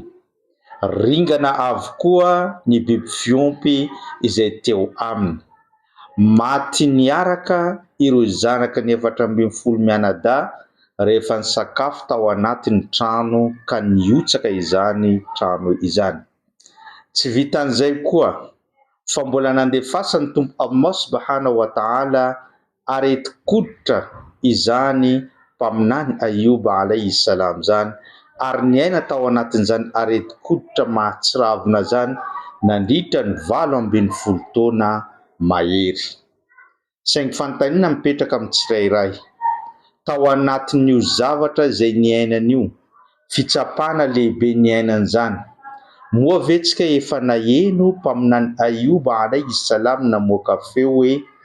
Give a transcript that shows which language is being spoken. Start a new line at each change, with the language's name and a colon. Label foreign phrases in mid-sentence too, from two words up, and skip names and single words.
Malagasy: Ringana avokoa ny biby fiompy izay teo aminy. Maty niaraka ireo zanaka ny 410 mianadahy rehefa nisakafo tao anatin'ny trano ka niotsaka izany trano izany. Tsy vitan'izay koa fa mbola nandefasany tompo Allah
Arabic: سبحانه وتعالى
Malagasy: areti-koditra izany mpaminany Ayuba
Arabic: عليه السلام
Malagasy: zany, ary niaina tao anatin'izany areti-koditra mahatsiravina zany nandritra ny 80 taona mahery. Saingy fanontaniana mipetraka amin'ny tsirairay, tao anatin'io zavatra izay niainan'io, fitsapana lehibe niainan'izany, moa vetsika efa naheno mpaminany Ayuba
Arabic: عليه السلام
Malagasy: namoaka feo hoe